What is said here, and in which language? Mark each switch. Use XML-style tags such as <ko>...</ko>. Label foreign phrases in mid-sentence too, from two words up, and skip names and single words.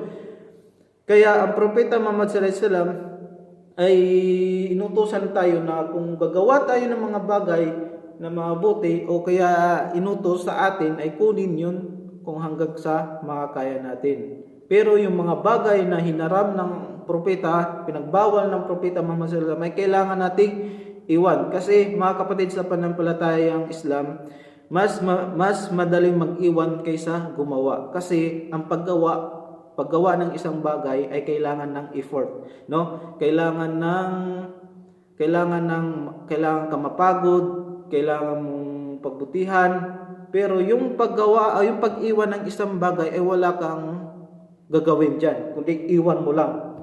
<tl>Kaya ang Propeta Muhammad</tl> <ar>صلى الله عليه وسلم</ar> <tl>ay inutusan tayo na kung gagawa tayo ng mga bagay na mabuti o kaya inutos sa atin ay kunin yun kung hanggang sa makakaya natin. Pero yung mga bagay na hinaram ng propeta, pinagbawal ng Propeta Muhammad</tl> <ar>صلى الله عليه وسلم,</ar> <tl>ay kailangan nating iwan. Kasi mga kapatid sa pananampalatayang Islam, mas madaling mag-iwan kaysa gumawa. Kasi ang paggawa ng isang bagay ay kailangan ng effort, no? Kailangan ka mapagod, kailangan mong pagbutihan, pero yung pag-iwan ng isang bagay ay wala kang gagawin diyan, kundi iwan mo lang.</tl>